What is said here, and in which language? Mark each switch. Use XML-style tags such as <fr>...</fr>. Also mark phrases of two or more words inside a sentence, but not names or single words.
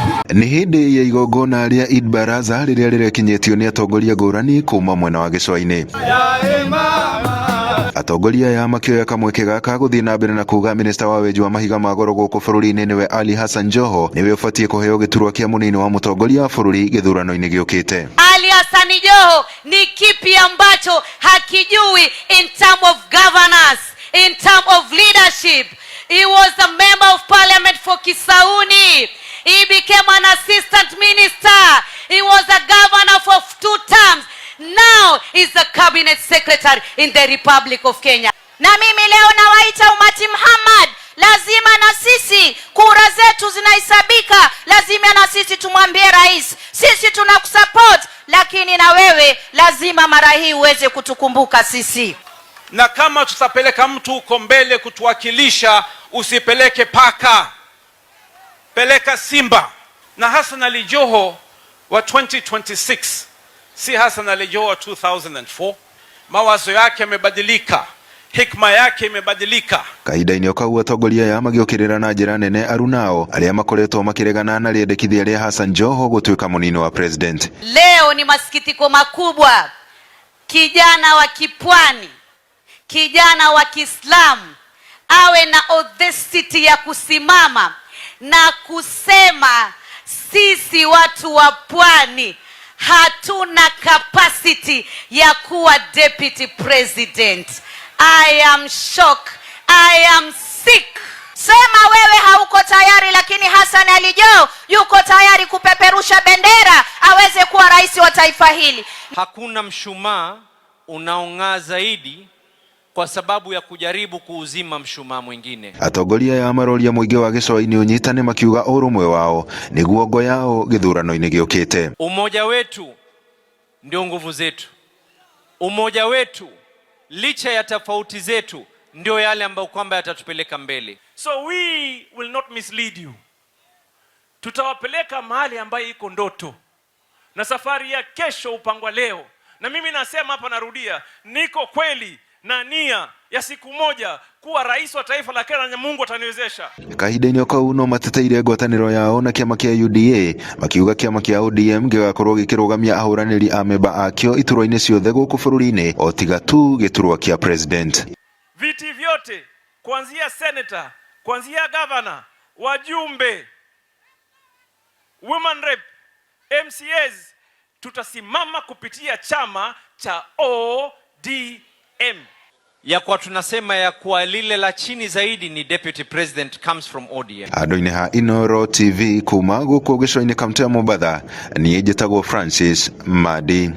<ki>Ni hindi ya igongona ria Eid Baraza riria rirekinyetio ni atongoria ngurani kuma mwena wa gicua-ini. Atongoria ya makioya kamweke gaka guthii na mbere na kuga minista wa wenji wa mahiga ma goro guku bururi-ini niwe Ali Hassan Joho niwe ubatie kuheo giturwa kia munini wa mutongoria wa bururi githurano-ini giukite.</ki> <en>Ali Hassan Joho</en> <sw>ni kipi ambacho hakijui</sw> <en>in term of governance, in term of leadership? He was a member of parliament for Kisauni. He became an assistant minister. He was a governor for 2 terms. Now he's the cabinet secretary in the Republic of Kenya.</en> <sw>Na mimi leo nawaita umati Muhammad, lazima na sisi kura zetu zinahesabika, lazima na sisi tumwambie rais, sisi tunakusupport, lakini na wewe lazima mara hii uweze kutukumbuka sisi. Na kama tutapeleka mtu uko mbele kutuwakilisha, usipeleke paka, peleka simba. Na Hassan Ali Joho wa 2026 si Hassan Ali Joho wa 2004. Mawazo yake yamebadilika, hikma yake imebadilika.</sw> <ki>Kahinda-ini o kau atongoria ya magiukirira na njira nene arunao aria makoretwo makiregana na riendekithia ria Hassan Joho gutuika munini wa president.</ki> <sw>Leo ni masikitiko makubwa, kijana wa kipwani, kijana wa Kiislamu awe na audacity ya kusimama na kusema sisi watu wa pwani hatuna capacity ya kuwa</sw> <en>deputy president. I am shocked. I am sick.</en> <sw>Sema wewe hauko tayari, lakini Hassan Ali Joho yuko tayari kupeperusha bendera aweze kuwa rais wa taifa hili. Hakuna mshumaa unaong'aa zaidi kwa sababu ya kujaribu kuuzima mshumaa mwingine.</sw> <ki>Atongoria ya maroria muingi wa gicua-ini unyitane makiuga urumwe wao niguo ngo yao githurano-ini giukite.</ki> <sw>Umoja wetu ndio nguvu zetu. Umoja wetu licha ya tofauti zetu ndio yale ambayo kwamba yatatupeleka mbele.</sw> <en>So we will not mislead you.</en> <sw>Tutawapeleka mahali ambayo iko ndoto. Na safari ya kesho upangwa leo. Na mimi nasema hapa, narudia, niko kweli na nia ya siku moja kuwa rais wa taifa la Kenya na Mungu ataniwezesha.</sw> <ki>Kahinda-ini o kau no mateteire ngwataniro yao na kiama kia UDA makiuga kiama kia ODM gigakorwo gikirugamia ahuraniri a memba akio iturwa-ini ciothe guku bururi-ini o tiga tu giturwa kia president.</ki> <sw>Viti vyote kuanzia senator, kuanzia governor, wajumbe,</sw> <en>women rep,</en> <sw>MCAs, tutasimama kupitia chama cha ODM. Ya kwa tunasema ya kwa lile la chini zaidi ni</sw> <en>deputy president comes from ODM.</en> <ki>Ando-ini ha Inooro TV kuma guku gicua-ini kaunti ya Mombasa, nie njitagwo Francis Madi.</ki>